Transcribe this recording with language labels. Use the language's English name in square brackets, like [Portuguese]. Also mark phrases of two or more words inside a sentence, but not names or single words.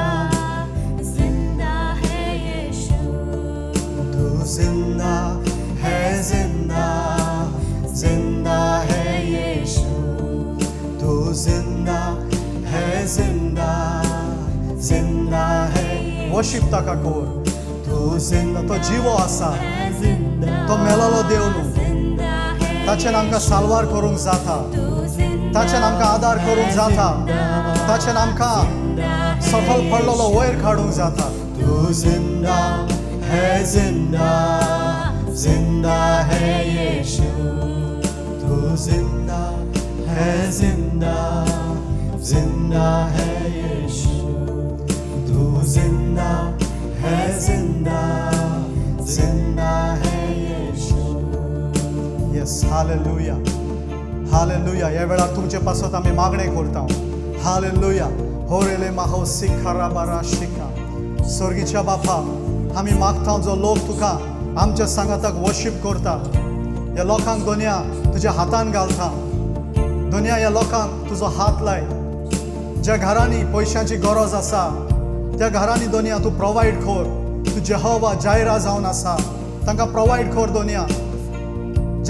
[Hindi] जिंदा है यीशु। तू जिंदा है, जिंदा जिंदा है यीशु। तू जिंदा है, जिंदा जिंदा है। [Konkani] वर्शिप ताका कोर। [Hindi] तू जिंदा, [Konkani] तो जिवो आसा, तो मेलोलो देव न्हू, ताचेर आमकां साल्वार करूंक जाता। ताच्यान आमकां आदार करूंक जाता ताच्यान आमकां सकल पडलेलो वयर काडूंक जाता [Hindi] तूं जिंदा है येशू तू जिंदा है यीशु तू जिंदा है यीशु [Konkani] यस हालेलुया हालेलुया ह्या वेळार तुमचे पासत आमी मागणे करता हालेलुया होरेले माहो सिखारा बारा शिका स्वर्गीच्या बापा आमी मागता जो लोक तुका आमच्या सांगाताक वर्शिप करता ह्या लोकांक दोनिया तुज्या हातान घालता दोनिया ह्या लोकांक तुजो हात लाय ज्या घरांनी पयशांची गरज आसा त्या घरांनी दोनिया तूं प्रोवायड कर तूं जेहोवा जायरा जावन आसा तांकां प्रोवायड कर दोनिया ज्या